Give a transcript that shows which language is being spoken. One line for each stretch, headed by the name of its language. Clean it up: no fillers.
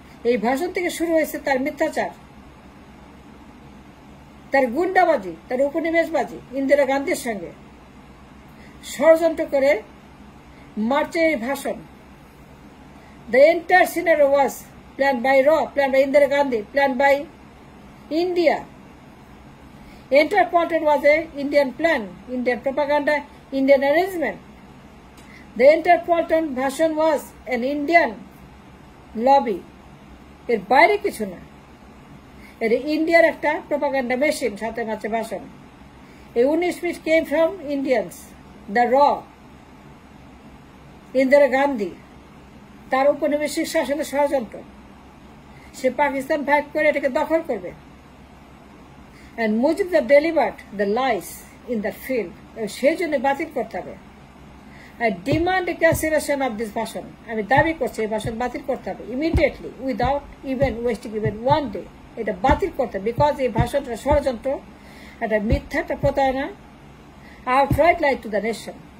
Bangla: এই ভাষণ থেকে শুরু হয়েছে তার মিথ্যাচার, তার গুন্ডাবাজি, তার উপনিবেশবাজি, ইন্দিরা গান্ধীর সঙ্গে ষড়যন্ত্র করে মার্চের এই ভাষণ।
English: The entire scenario was planned by Raw, planned by Indira Gandhi, planned by India. Entire content was a Indian plan, Indian propaganda, Indian arrangement. The entire Polton version was an Indian
Bangla: lobby, এর বাইরে কিছু না। এটা ইন্ডিয়ার একটা propaganda machine. সাথে মাঝে ভাষণ। এই 19 minute
English: came from Indians, the র,
Bangla: ইন্দিরা গান্ধী, তার উপনিবেশিক শাসনের ষড়যন্ত্র। সে পাকিস্তান ভাগ করে এটাকে দখল করবে।
English: And Mujib delivered the lies in the field.
Bangla: সেই জন্য বাতিল করতে হবে।
English: I demand a cancellation of this ভাষণ।
Bangla: আমি দাবি করছি এই ভাষণ বাতিল করতে হবে
English: immediately, without even wasting even one day.
Bangla: এটা বাতিল করতে হবে, বিকজ এই ভাষণটা ষড়যন্ত্র, একটা মিথ্যা, একটা প্রতারণা,
English: outright lie to the nation.